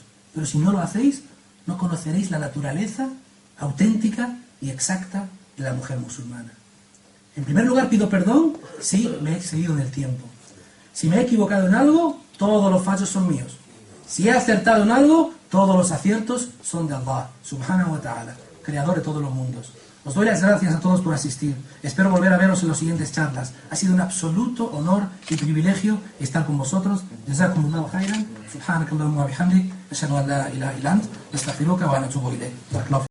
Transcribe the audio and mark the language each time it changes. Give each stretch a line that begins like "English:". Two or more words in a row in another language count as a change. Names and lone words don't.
Spanish: Pero si no lo hacéis, no conoceréis la naturaleza auténtica y exacta de la mujer musulmana. En primer lugar, pido perdón si me he excedido en el tiempo. Si me he equivocado en algo, todos los fallos son míos. Si he acertado en algo, todos los aciertos son de Allah,
Arabic: سبحانه وتعالى,
Spanish: creador de todos los mundos. Os doy las gracias a todos por asistir. Espero volver a veros en las siguientes charlas. Ha sido un absoluto honor y privilegio estar con vosotros.
Arabic: جزاكم الله خيرا. سبحانك اللهم وبحمدك. أشهد أن لا إله إلا أنت. أستغفرك وأتوب إليك.